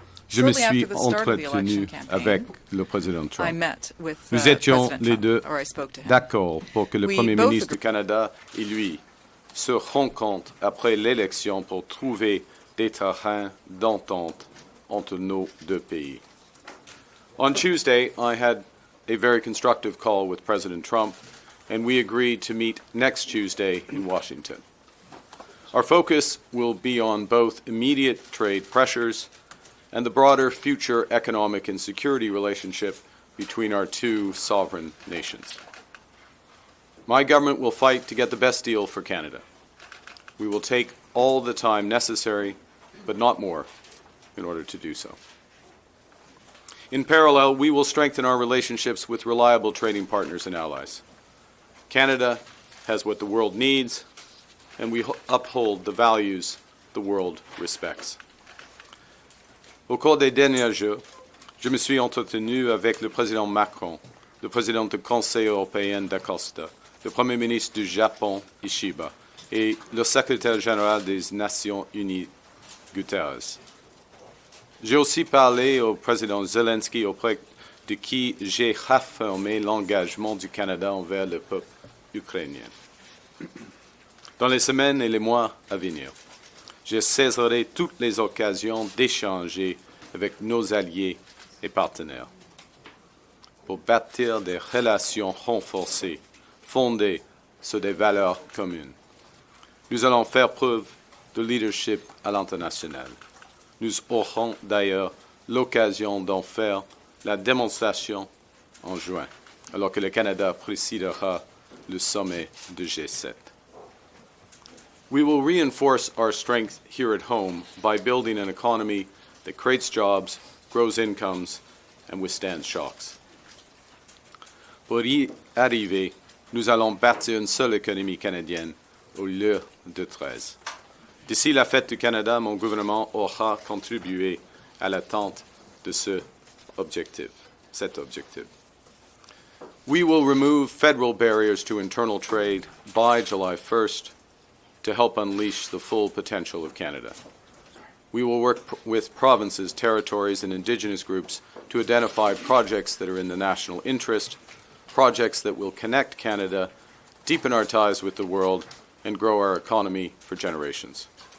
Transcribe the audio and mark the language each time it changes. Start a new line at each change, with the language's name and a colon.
French: Je me suis entretenu avec le président Trump. Nous étions les deux d'accord pour que le premier ministre du Canada et lui se rencontrent après l'élection pour trouver des terrains d'entente entre nos deux pays.
English: On Tuesday, I had a very constructive call with President Trump, and we agreed to meet next Tuesday in Washington. Our focus will be on both immediate trade pressures and the broader future economic and security relationship between our two sovereign nations. My government will fight to get the best deal for Canada. We will take all the time necessary, but not more, in order to do so. In parallel, we will strengthen our relationships with reliable trading partners and allies. Canada has what the world needs, and we uphold the values the world respects.
French: Au cours des derniers jours, je me suis entretenu avec le président Macron le président du Conseil européen d'Acosta, le Premier ministre du Japon, Ishiba, et le secrétaire général des Nations Unies, Guterres. J'ai aussi parlé au président Zelensky, auprès de qui j'ai réaffirmé l'engagement du Canada envers le peuple ukrainien. Dans les semaines et les mois à venir, je saisirai toutes les occasions d'échanger avec nos alliés et partenaires pour bâtir des relations renforcées, fondées sur des valeurs communes. Nous allons faire preuve de leadership à l'international. Nous aurons d'ailleurs l'occasion d'en faire la démonstration en juin, alors que le Canada présidera le sommet de G7.
English: We will reinforce our strength here at home by building an economy that creates jobs, grows incomes, and withstands shocks.
French: Pour y arriver, nous allons bâtir une seule économie canadienne au lieu de 13. D'ici la fête du Canada, mon gouvernement aura contribué à l'atteinte de cet objectif.
English: We will remove federal barriers to internal trade by July 1st to help unleash the full potential of Canada. We will work with provinces, territories, and Indigenous groups to identify projects that are in the national interest, projects that will connect Canada, deepen our ties with the world, and grow our economy for generations.